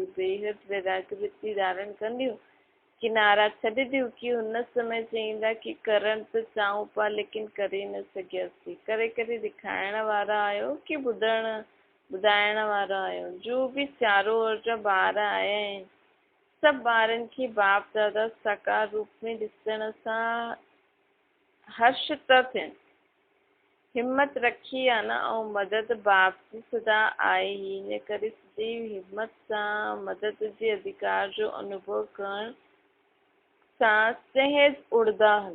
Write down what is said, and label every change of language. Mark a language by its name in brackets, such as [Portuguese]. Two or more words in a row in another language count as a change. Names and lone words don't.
[Sindhi] बेहद वैराग्रती धारण कंदियूं, किनारा छॾंदियूं कि हुन समय चईंदा कि करण त चाहियूं पिया, लेकिन करे न सघियासीं। करे करे ॾेखारण वारा आहियो कि ॿुधाइण वारा आहियो? जो बि चारो ओर जा ॿार आया आहिनि, सभु ॿारनि खे बाप दादा साकार रूप में ॾिसण सां हर्ष था थियनि। हिम्मत रखी आहे न, ऐं मदद बाप जी सदा आहे ई। इन करे सदैव हिम्मत सां मदद जे अधिकार जो अनुभव करण सां सहज उड़ंदा हलो।